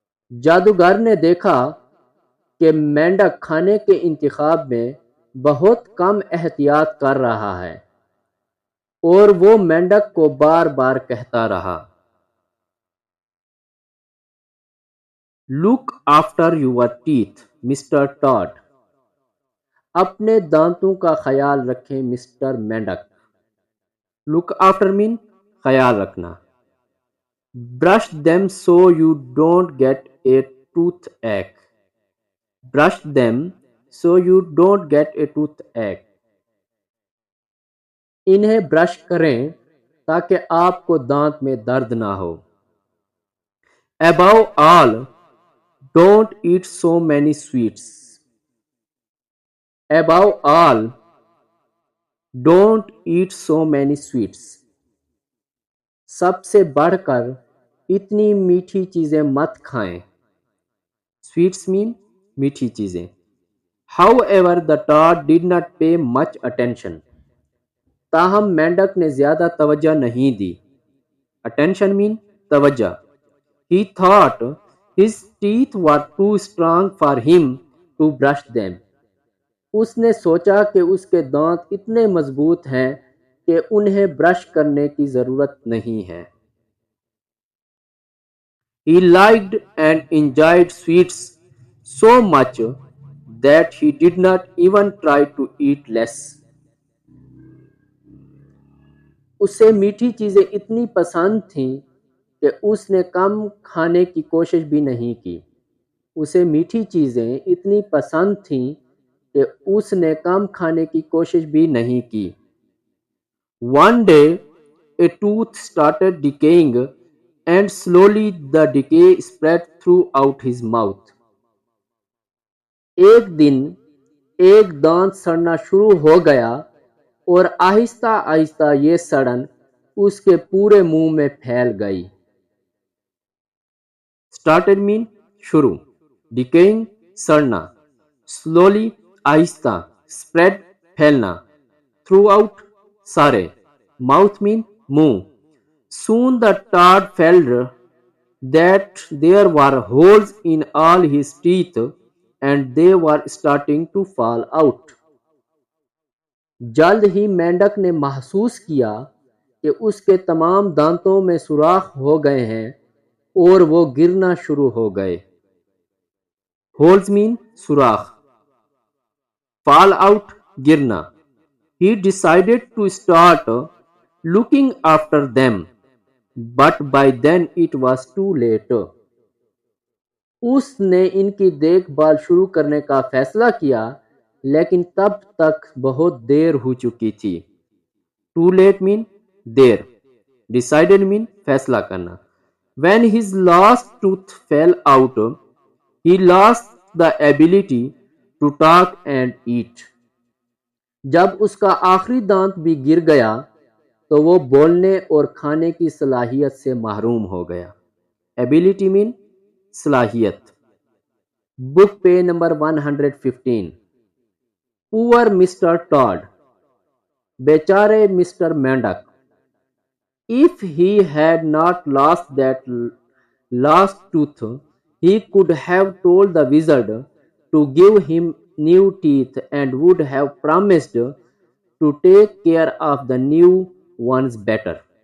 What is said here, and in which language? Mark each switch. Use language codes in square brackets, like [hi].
[ur] جادوگر نے دیکھا کہ مینڈک کھانے کے انتخاب میں بہت کم احتیاط کر رہا ہے، اور وہ مینڈک کو بار بار کہتا رہا۔ [en] Look after your teeth, Mr. Toad. [ur] اپنے دانتوں کا خیال رکھیں مسٹر مینڈک۔ [en] Look after mean [ur] خیال رکھنا۔ [en] Brush them so you don't get a toothache. Brush them so you don't get a toothache. [ur] انہیں برش کریں تاکہ آپ کو دانت میں درد نہ ہو۔ [en] Above all, don't eat so many sweets. Above all, don't eat so many sweets. [ur] سب سے بڑھ کر اتنی میٹھی چیزیں مت کھائیں. [en] Sweets mean [ur] میٹھی چیزیں. [en] However, the toad did not pay much attention. [ur] تاہم مینڈک نے زیادہ توجہ نہیں دی. [en] Attention mean توجہ. He thought his teeth were too strong for him to brush them. [ur] اس نے سوچا کہ اس کے دانت اتنے مضبوط ہیں کہ انہیں برش کرنے کی ضرورت نہیں ہے. [en] He liked and enjoyed sweets so much that he did not even try to eat less. [ur] اسے میٹھی چیزیں اتنی پسند تھیں کہ اس نے کم کھانے کی کوشش بھی نہیں کی. اسے میٹھی چیزیں اتنی پسند تھیں کہ اس نے کم کھانے کی کوشش بھی نہیں کی. [en] One day, a tooth started decaying and slowly the decay spread throughout his mouth. [ur] ایک دن ایک دانت سڑنا شروع ہو گیا اور آہستہ آہستہ یہ سڑن اس کے پورے منہ میں پھیل گئی. [en] Started mean شروع. Decaying سڑنا. Slowly آہستہ. Spread پھیلنا. Throughout سارے. Mouth mean منہ. Soon the toad felt that there were holes in all his teeth and they were starting to fall out. [ur] جلد ہی مینڈک نے محسوس کیا کہ اس کے تمام دانتوں میں سوراخ ہو گئے ہیں اور وہ گرنا شروع ہو گئے. [en] Holes mean سوراخ. Fall out گرنا. He decided to start looking after them, but by then it was too late. [ur] اس نے ان کی دیکھ بھال شروع کرنے کا فیصلہ کیا لیکن تب تک بہت دیر ہو چکی تھی. [en] Too late mean دیر. Decided mean فیصلہ کرنا. When his last tooth fell out, he lost the ability to talk and eat. [ur] جب اس کا آخری دانت بھی گر گیا تو وہ بولنے اور کھانے کی صلاحیت سے محروم ہو گیا. [en] Ability mean صلاحیت. [ur] بک پے نمبر 115. [en] Poor Mr. Toad. [ur] بیچارے mister مینڈک. [en] If he had not lost that last tooth, he could have told the wizard to give him new teeth and would have promised to take care of the new ones better.